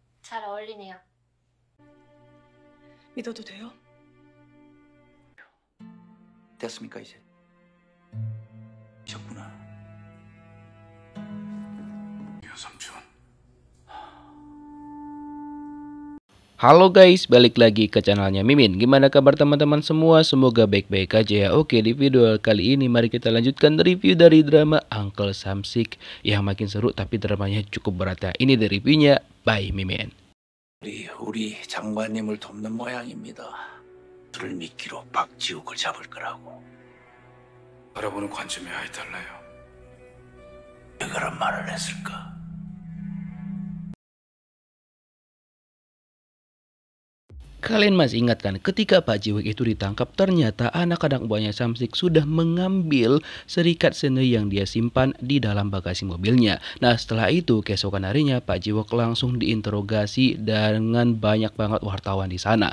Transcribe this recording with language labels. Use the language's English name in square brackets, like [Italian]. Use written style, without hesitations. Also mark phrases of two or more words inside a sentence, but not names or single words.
[Korean] 잘 어울리네요. 믿어도 돼요? 됐습니까 이제? 셨구나. 삼촌. [Indonesian] Halo guys, balik lagi ke channelnya Mimin. Gimana kabar teman-teman semua? Semoga baik-baik aja ya. Oke, di video kali ini mari kita lanjutkan review dari drama Uncle Samsik yang makin seru tapi dramanya cukup berat ya. Ini dari reviewnya by Mimin. [Korean] 우리 장관님을 돕는 모양입니다. 그를 미끼로 박지욱을 잡을 거라고. 바라보는 관점이 아예 달라요. 왜 그런 말을 했을까? [Indonesian] Kalian masih ingat kan ketika Pak Jiwek itu ditangkap, ternyata anak-anak buahnya Samsik sudah mengambil serikat sene yang dia simpan di dalam bagasi mobilnya. Nah, setelah itu keesokan harinya Pak Jiwek langsung diinterogasi dengan banyak banget wartawan di sana.